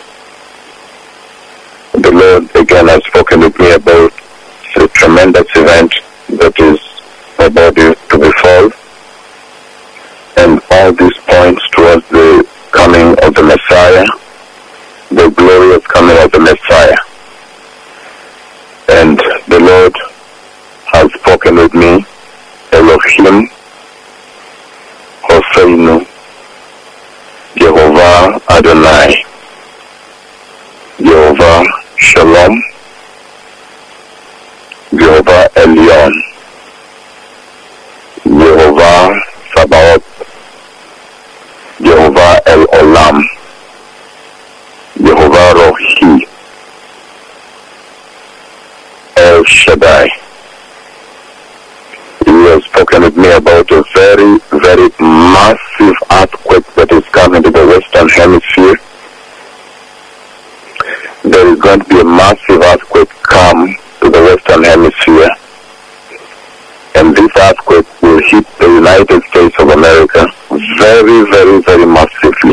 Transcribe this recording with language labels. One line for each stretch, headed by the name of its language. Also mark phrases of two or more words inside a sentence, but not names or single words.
English: The Lord again has spoken with me about a tremendous event that is about to befall, and all this points towards the coming of the Messiah, the glorious coming of the Messiah. And the Lord has spoken with me, Elohim, Hoseinu, Jehovah Adonai, Jehovah Shalom, Jehovah Elyon, Jehovah Sabaoth, Jehovah El Olam, Jehovah Rohi, El Shaddai. He has spoken with me about a very, very massive earthquake that is coming to the Western Hemisphere. There is going to be a massive earthquake come to the Western Hemisphere, and this earthquake will hit the United States of America very, very, very massively.